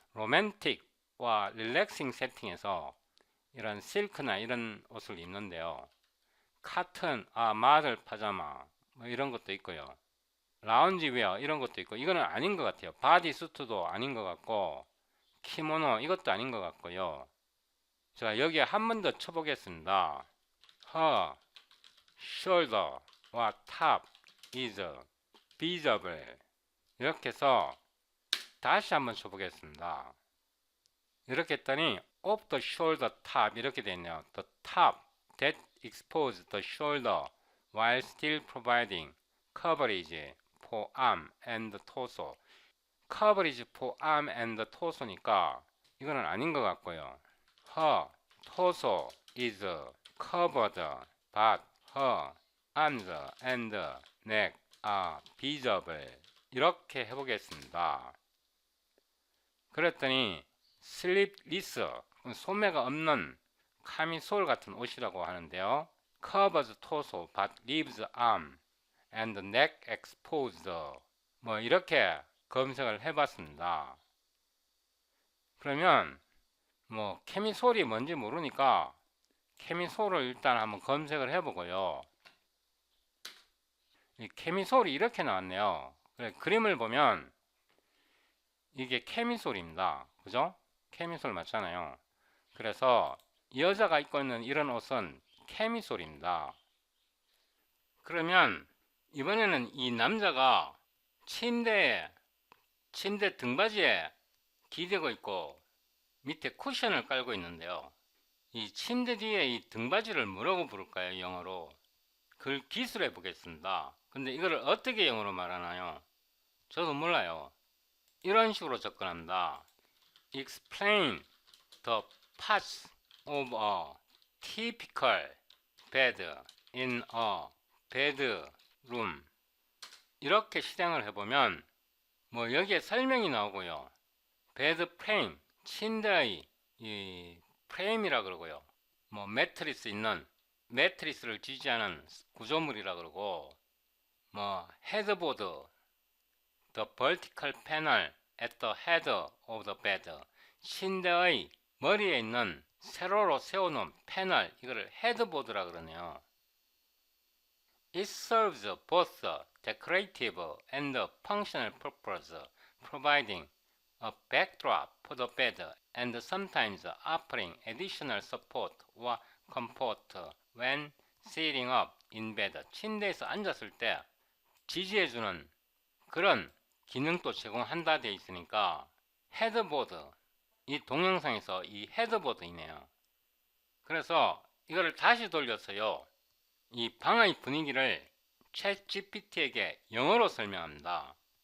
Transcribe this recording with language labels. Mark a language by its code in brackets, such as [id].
[ko] 로맨틱과 릴렉싱 세팅에서 이런 실크나 이런 옷을 입는데요. 카튼, 마들 파자마 뭐 이런 것도 있고요. 라운지웨어 이런 것도 있고 이거는 아닌 것 같아요. 바디수트도 아닌 것 같고 키모노 이것도 아닌 것 같고요. 자 여기에 한 번 더 쳐보겠습니다. [en] Her shoulder와 top is visible. [ko] 이렇게 해서 다시 한번 쳐보겠습니다. 이렇게 했더니 [en] of the shoulder top [ko] 이렇게 되어 있네요. [en] The top that exposes the shoulder while still providing coverage for arm and torso. coverage for arm and torso니까 [ko] 이거는 아닌 것 같고요. [en] Her torso is covered but her arms and neck are visible. [ko] 이렇게 해보겠습니다. 그랬더니 sleeveless, 소매가 없는 카미솔 같은 옷이라고 하는데요. [en] covers torso but leaves arm and neck exposed. [ko] 뭐 이렇게 검색을 해봤습니다. 그러면 뭐 캐미솔이 뭔지 모르니까 캐미솔을 일단 한번 검색을 해보고요. 이 캐미솔이 이렇게 나왔네요. 그림을 보면 이게 캐미솔입니다. 그죠? 캐미솔 맞잖아요. 그래서 이 여자가 입고 있는 이런 옷은 캐미솔입니다. 그러면 이번에는 이 남자가 침대 등받이에 기대고 있고 밑에 쿠션을 깔고 있는데요. 이 침대 뒤에 이 등받이를 뭐라고 부를까요? 영어로. 그걸 기술해 보겠습니다. 근데 이거를 어떻게 영어로 말하나요? 저도 몰라요. 이런 식으로 접근합니다. [en] Explain the parts of a typical bed in a bedroom. [ko] 이렇게 실행을 해보면 뭐 여기에 설명이 나오고요. 베드 프레임, 침대의 이 프레임이라 그러고요. 뭐 매트리스 있는 매트리스를 지지하는 구조물이라 그러고 뭐 헤드보드, [en] the vertical panel at the head of the bed, [ko] 침대의 머리에 있는 세로로 세워놓은 패널, 이거를 헤드보드라 그러네요. [en] It serves both a decorative and a functional purpose, providing a backdrop for the bed and sometimes offering additional support or comfort when sitting up in bed. [ko] 침대에서 앉았을 때 지지해주는 그런 기능도 제공한다 되어 있으니까 헤드보드, 이 동영상에서 이 헤드보드이네요. 그래서 이거를 다시 돌려서요, 이 방의 분위기를 챗GPT에게 영어로 설명합니다.